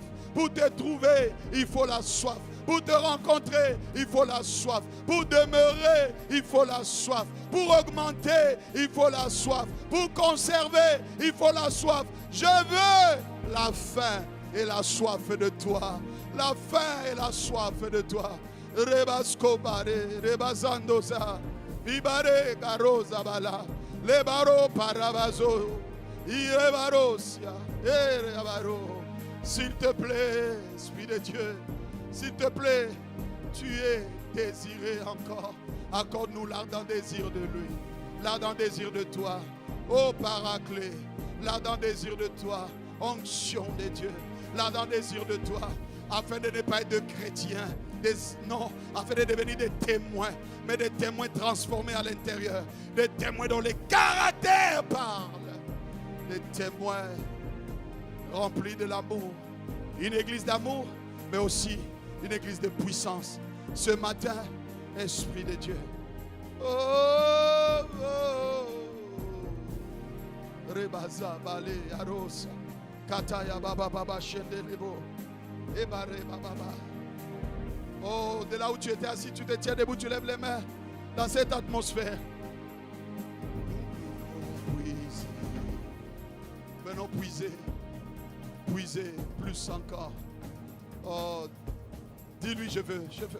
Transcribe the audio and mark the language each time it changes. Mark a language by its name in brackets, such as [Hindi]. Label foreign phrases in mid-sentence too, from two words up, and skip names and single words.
[French] Pour te trouver, il faut la soif. Pour te rencontrer, il faut la soif. Pour demeurer, il faut la soif. Pour augmenter, il faut la soif. Pour conserver, il faut la soif. Je veux la faim et la soif de toi. La faim et la soif de toi. Rebascobare, rebazandosa, ibare garosa bala, lebaro paravazo, irebarosia, erebaro. S'il te plaît, Esprit de Dieu, s'il te plaît, tu es désiré encore. Accorde-nous l'ardent désir de lui, l'ardent désir de toi, ô Paraclet, l'ardent désir de toi, onction de Dieu, l'ardent désir de toi, afin de ne pas être de chrétiens, non, afin de devenir des témoins, mais des témoins transformés à l'intérieur, des témoins dont les caractères parlent, des témoins remplis de l'amour, une église d'amour, mais aussi une église de puissance. Ce matin, Esprit de Dieu. Oh, Rebaza bale arosa, Kataya baba baba shendelebo, Ebare baba baba. Oh, de là où tu étais assis, tu te tiens debout, tu lèves les mains dans cette atmosphère. Venons puiser, puiser plus encore. Oh, dis-lui, je veux.